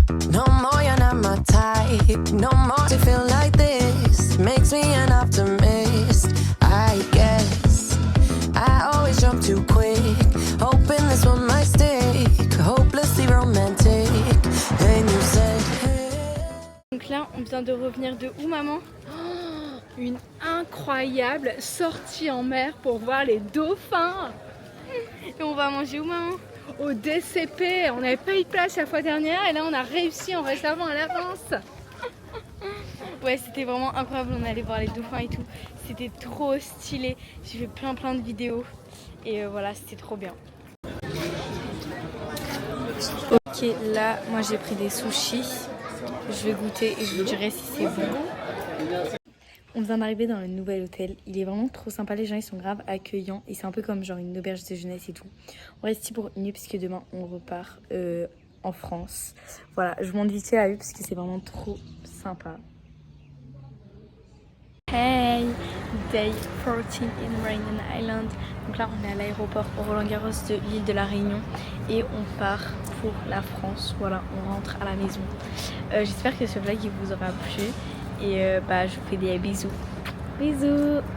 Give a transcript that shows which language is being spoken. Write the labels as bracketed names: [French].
[English] No more, you're not my type. No more to feel like this. Makes me an optimist, I guess. I always jump too quick, hoping this one might stick. Hopelessly romantic. And you said, hey. [French] Donc là, on vient de revenir de où, maman? Oh, une incroyable sortie en mer pour voir les dauphins. Et on va manger où maman? Au DCP, on n'avait pas eu de place la fois dernière et là on a réussi en réservant à l'avance. Ouais, c'était vraiment incroyable, on allait voir les dauphins et tout. C'était trop stylé. J'ai fait plein de vidéos. Et voilà, c'était trop bien. Ok, là, moi j'ai pris des sushis. Je vais goûter et je vous dirai si c'est bon. On vient d'arriver dans le nouvel hôtel. Il est vraiment trop sympa, les gens ils sont grave accueillants. Et c'est un peu comme genre une auberge de jeunesse et tout. On reste ici pour une nuit puisque demain on repart en France. Voilà, je vous montre vite fait la vue parce que c'est vraiment trop sympa. [English] Hey, day 14 in Rainian Island. [French] Donc là on est à l'aéroport Roland-Garros de l'île de la Réunion et on part pour la France. Voilà, on rentre à la maison. J'espère que ce vlog il vous aura plu et je vous fais des bisous. Bisous.